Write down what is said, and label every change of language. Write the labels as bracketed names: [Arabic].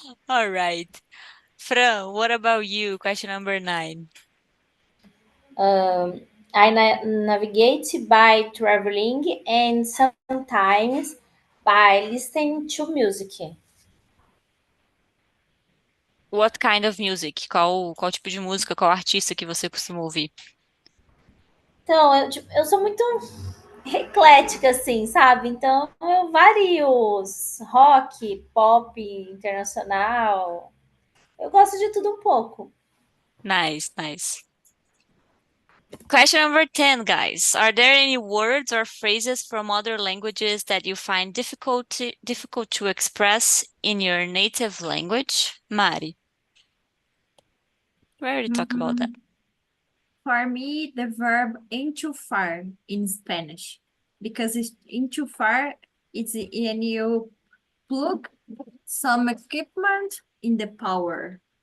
[English] All right. Fran, what about you? Question number 9. I navigate by traveling and sometimes by listening to music. What kind of music? [Portuguese] Qual tipo de música, qual artista que você costuma ouvir? Então, eu sou muito eclética, assim, sabe? Então, eu vario rock, pop, internacional. Eu gosto de tudo um pouco. [English] Nice, nice. Question number 10, guys. Are there any words or phrases from other languages that you find difficult to express in your native language? Mari, we already talked about that. For me, the verb enchufar in Spanish, because it's enchufar, it's when you plug some equipment in the power.